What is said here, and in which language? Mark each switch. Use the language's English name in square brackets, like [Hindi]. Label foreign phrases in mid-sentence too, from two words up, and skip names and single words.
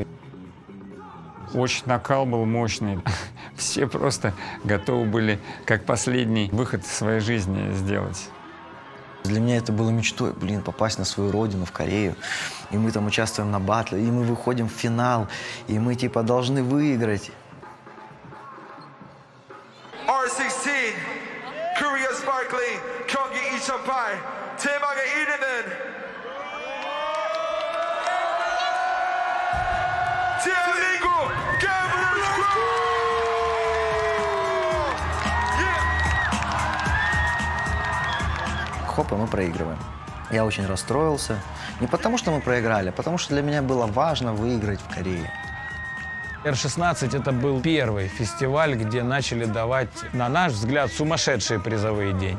[Russian] Очень накал был мощный. Все просто готовы были как последний выход в своей жизни сделать. Для меня это было мечтой, попасть на свою родину, в Корею. И мы там участвуем на батле, и мы выходим в финал, и мы типа должны выиграть. [Korean] R16, Korea Sparkling, 경기 2008, 대망의 1위는 대한민국 Gamblers [Russian] Хоп, и мы проигрываем. Я очень расстроился. Не потому, что мы проиграли, а потому что для меня было важно выиграть в Корее. R16 это был первый фестиваль, где начали давать, на наш взгляд, сумасшедшие призовые деньги.